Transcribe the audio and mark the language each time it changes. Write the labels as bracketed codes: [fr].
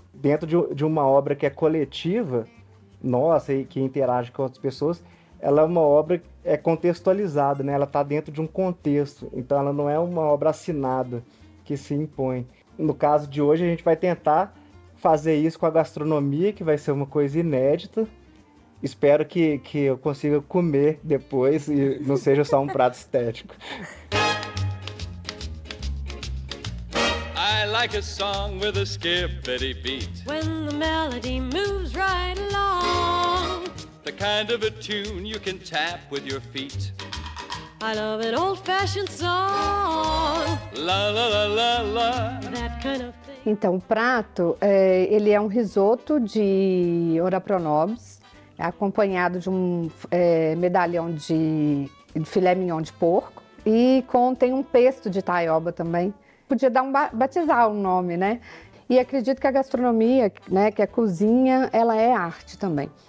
[pt] Dentro de uma obra que é coletiva, nossa, e que interage com outras pessoas, ela é uma obra contextualizada, né? Ela está dentro de um contexto, então ela não é uma obra assinada que se impõe. No caso de hoje, a gente vai tentar fazer isso com a gastronomia, que vai ser uma coisa inédita. Espero que eu consiga comer depois e não seja só um prato estético. [en] I like a song with a skippity beat. When the melody moves right along. The kind of a tune you can tap with your feet. I love an old-fashioned song. La la la la la. That kind of thing. [pt] Então, o prato, ele é um risoto de ora pronobis, acompanhado de um medalhão de filé mignon de porco e contém um pesto de taioba também. Podia batizar o nome, né? E acredito que a gastronomia, né, que a cozinha, ela é arte também.